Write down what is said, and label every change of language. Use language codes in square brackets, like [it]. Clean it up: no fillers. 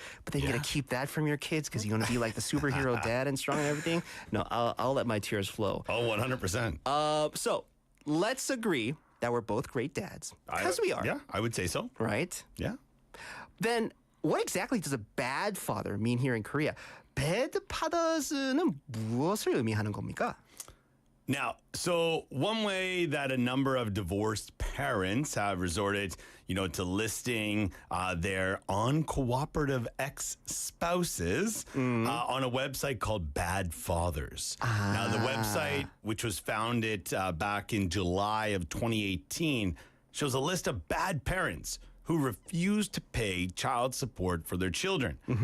[en] But then you gotta keep that from your kids because you want to be like the superhero dad and strong and everything. No, I'll let my tears flow. Oh, 100%. So let's agree that we're both great dads. Because we are. Yeah, I would say so. Right? Yeah. Then what exactly does a bad father mean here in Korea? [ko] 배드파더스는 무엇을 의미하는 겁니까? [en] Now, so one way that a number of divorced parents have resorted, to listing their uncooperative ex-spouses on a website called Bad Fathers. Now, the website, which was founded back in July of 2018, shows a list of bad parents who refuse to pay child support for their children.